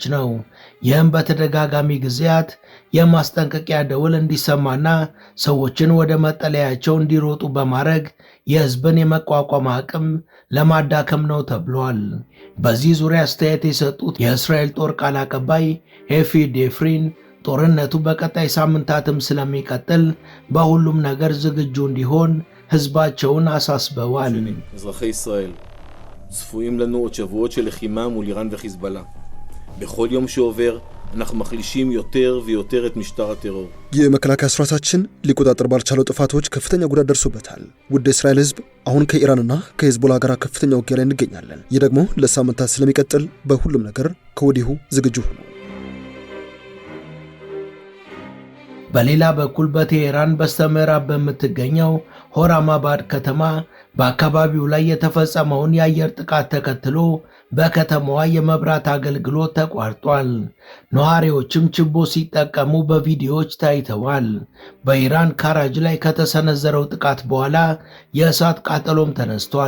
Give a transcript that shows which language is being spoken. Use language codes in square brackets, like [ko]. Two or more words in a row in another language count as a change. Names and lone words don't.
[am] ነው። ይህም በተደጋጋሚ ጊዜያት የማስጠንቀቂያ ደወል እንዲሰማና ሰዎችን ወደ መጠለያቸው እንዲሮጡ በማድረግ የህዝብን የመቋቋም አቅም ለማዳከም ነው ተብሏል። በዚህ ዙሪያ አስተያየት የሰጡት የእስራኤል ጦር ቃል አቀባይ ኤፊ ዴፍሪን ጦርነቱ በቀጣይ ሳምንታትም ስለሚቀጥል በሁሉም ነገር ዝግጁ እንዲሆን ህዝባቸውን አሳስበዋል። [he] אזרחי ישראל צפויים לנו עוד שבועות של לחימה מול איראן וחיזבאללה. בכל יום שעובר אנחנו מחלישים יותר ויותר את משטר הטרור. [am] የመከላከያ ስርዓታችን ሊቆጣጠር ባልቻለው ጥፋቶች ከፍተኛ ጉዳት ደርሶበታል። ውድ እስራኤል ህዝብ አሁን ከኢራንና ከሂዝቦላ ጋር ከፍተኛ ውጊያ ላይ እንገኛለን። ይህ ደግሞ ለሳምንታት ስለሚቀጥል በሁሉም ነገር ከወዲሁ ዝግጁ ሁኑ። በሌላ በኩል በቴሄራን በስተምዕራብ በምትገኘው ሆራማባድ ከተማ በአካባቢው ላይ የተፈጸመውን የአየር ጥቃት ተከትሎ በከተማዋ የመብራት አገልግሎት ተቋርጧል። ነዋሪዎችም ችቦ ሲጠቀሙ በቪዲዮዎች ታይተዋል። በኢራን ካራጅ ላይ ከተሰነዘረው ጥቃት በኋላ የእሳት ቃጠሎም ተነስቷል።